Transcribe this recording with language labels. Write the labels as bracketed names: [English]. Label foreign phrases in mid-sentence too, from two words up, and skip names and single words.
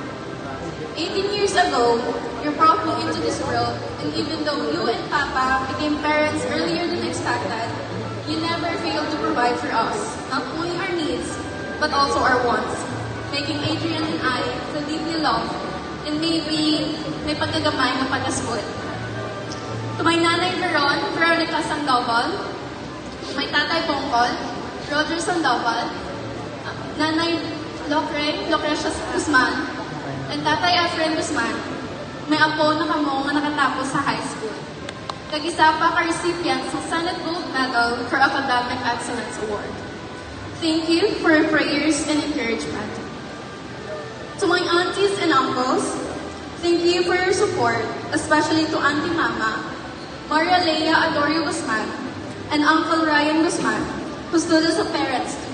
[English] 18 years ago, you brought me into this world, and even though you and Papa became parents earlier than expected, you never failed to provide for us, not only our needs, but also our wants, making Adrian and I feel deeply loved, and maybe [Hiligaynon] may pagkagamay na pagkasbot. [English] To my nanay Veronica Sandoval, to my tatay Bongkol, Roger Sandoval, nanay Lucrecia Guzman, and tatay Efren Guzman, [Hiligaynon] may apo na kamo nga nakatapos sa [English] high school. [Hiligaynon] Kag-isa pa ka-recipient sa Senate Gold Medal for Academic Excellence Award. [English] Thank you for your prayers and encouragement. To my aunties and uncles, thank you for your support, especially to Auntie Mama, Maria Leia Adorio Guzman, and Uncle Ryan Guzman, who stood as a parents to me.